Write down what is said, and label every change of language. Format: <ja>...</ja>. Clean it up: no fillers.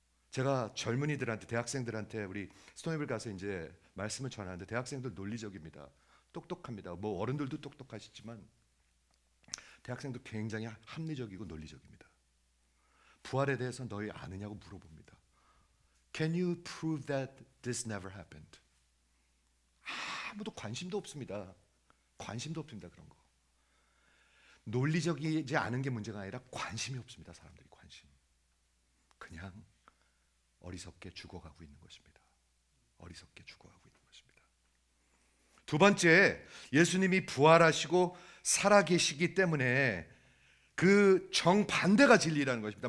<ko>제가 젊은이들한테, 대학생들한테 우리 스토니빌 가서 이제 말씀을 전하는데 대학생들 논리적입니다. 똑똑합니다. 뭐 어른들도 똑똑하시지만 대학생도 굉장히 합리적이고 논리적입니다. 부활에 대해서 너희 아느냐고 물어봅니다.</ko> <en>Can you prove that this never happened?</en> <ko>아무도 관심도 없습니다. 관심도 없습니다. 그런 거. 논리적이지 않은 게 문제가 아니라 관심이 없습니다. 사람들이 관심. 그냥 어리석게 죽어가고 있는 것입니다. 어리석게 죽어가고 있는 것입니다. 두 번째, 예수님이 부활하시고 살아계시기 때문에 그 정반대가 진리라는 것입니다.</ko>